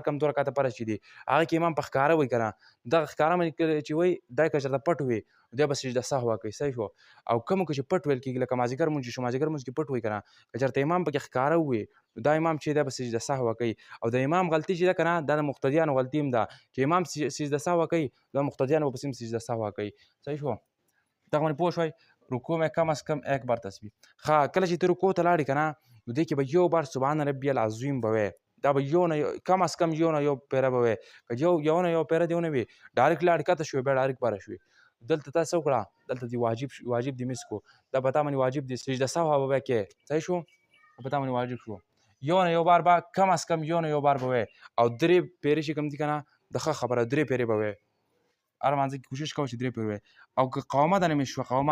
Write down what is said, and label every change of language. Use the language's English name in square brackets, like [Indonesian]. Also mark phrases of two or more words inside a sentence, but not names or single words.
[Pashto] کم 2 رکعته فرض چې دي هغه کې امام په ښکاره وایي که نه دغه ښکاره باندې چې وایي دا که چېرته پټ وي دی به سجده سهوه کوي صحیح شو او کومو کې چې پټ ویل کېږي لکه مازدیګر مونځ چې شو مازدیګر مونځ کې پټ وایي که نه که چېرته امام پکې ښکاره ووي نو دا امام چې دی به سجده سهوه کوي او د امام غلطي چې ده که نه دا د مقتدیانو غلطي هم ده چې امام سجده سهوه کوي دا مقتدیانو به پسې هم سجده سهوه کوي صحیح شو دغه باندې پوه شوئ [Urdu] رکوع میں کم از کم 1 بار تسبیح [Pashto] ښه کله چې ته رکوع ته لاړې که نه نو دې کې به یو بار [Arabic] سبحان ربي العظیم [Pashto] به وایې دا به یو نه [Urdu] کم از کم [Pashto] یو نه یو پیره به وایې که یو نه یو پیره دې ونه وي ډایرکټ لاړې کته شوې بیا ډایرکټ باره شوې دلته تا څه وکړه دلته دې واجب دې مس کو دا په تا باندې واجب دې سجده سهوه به بیا کې صحیح شو په تا باندې واجب شو یو نه یو بار به [Urdu] کم از کم [Pashto] یو نه یو بار به وایې او 3 پیرې چې کوم دي که نه د ښه خبره 3 پیرې به وایې هر مانځه کې کوشش کوه چې 3 پیرې وایې او که قومه دنه مې شوه